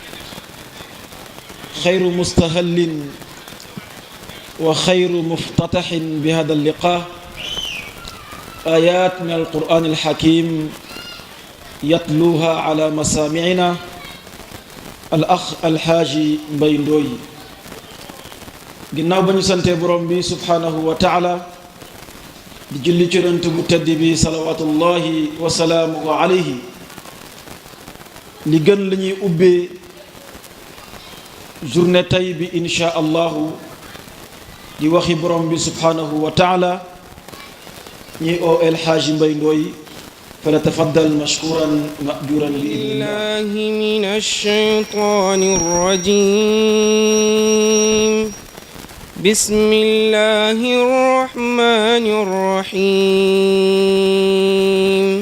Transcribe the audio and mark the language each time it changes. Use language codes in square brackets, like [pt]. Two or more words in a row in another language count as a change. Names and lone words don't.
[ar] خير مستهل وخير مفتتح بهذا اللقاء آيات من القرآن الحكيم يتلوها على مسامعنا الأخ الحاجي Mbay Ndoye. [wo] ginnaaw ba ñu santee borom bi [ar] سبحانه وتعالى [wo] di julli ci yonent bu tedd bi [ar] صلوات الله وسلامه عليه. [wo] li gën la ñuy ubbee journée tey bi [ar] إن شاء الله [wo] di waxi borom bi [ar] سبحانه وتعالى [wo] ñi oo El Hadji Mbay Ndoye [ar] فلتفضل مشكورا مأجورا بالله من الشيطان الرجيم. بسم الله الرحمن الرحيم.